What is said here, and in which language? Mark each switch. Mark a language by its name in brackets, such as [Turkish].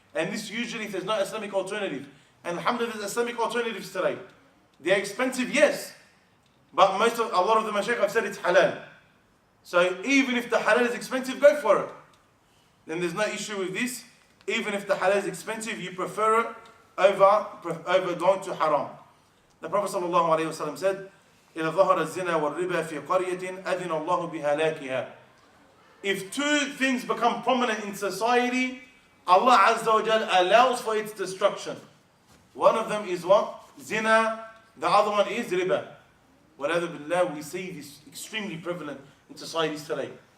[English] And this usually if there's no Islamic alternative. And alhamdulillah, there's Islamic alternatives today. They're expensive, yes. But a lot of the mashaykh have said it's halal. So even if the halal is expensive, go for it. Then there's no issue with this. Even if the halal is expensive, you prefer it over going to haram. The Prophet ﷺ said, [Arabic] إِذَا ظَهَرَ الزِّنَا وَالرِّبَا فِي قَرْيَةٍ أَذِنَ اللَّهُ بِهَلَاكِهَا. [English] If 2 things become prominent in society, Allah Azza wa Jal allows for its destruction. One of them is what? Zina. The other one is riba. Whatever billah, we see this extremely prevalent in societies today.